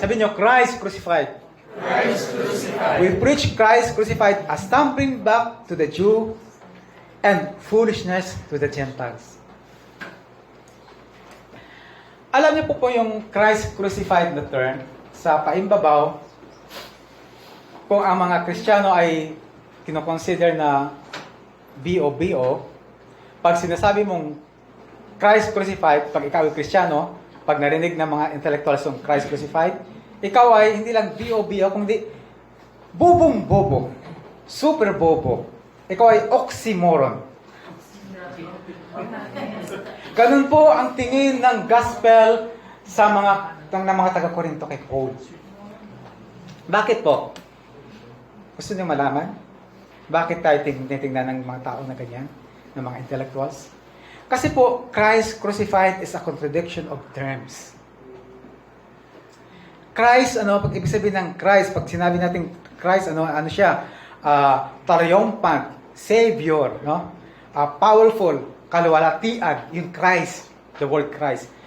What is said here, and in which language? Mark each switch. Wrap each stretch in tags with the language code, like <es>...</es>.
<tl>Sabi niyo, Christ crucified.</tl> <en>Christ crucified. We preach Christ crucified, a stumbling block to the Jew and foolishness to the Gentiles.</en> <tl>Alam niyo po yung Christ crucified na term, sa paimbabaw, kung ang mga Kristiyano ay kinoconsider na BO, pag sinasabi mong Christ crucified, pag ikaw ay Kristiyano, pag narinig ng mga intellectuals ng Christ crucified, ikaw ay hindi lang BO, kundi bobong-bobo, super bobo. Ikaw ay oxymoron. Ganun po ang tingin ng gospel sa ng mga taga-Korinto kay Paul. Bakit po? Gusto niyo malaman? Bakit tayo tinitingnan ng mga tao na ganyan? Ng mga intellectuals?</tl> <en>Kasi po, Christ crucified is a contradiction of terms.</en> <tl>Christ, pag ibig sabihin ng Christ, pag sinabi natin Christ, ano siya?</tl> <en>Triumphant, Savior, no? Powerful, kaluwalhatian, yung Christ, the word Christ.</en>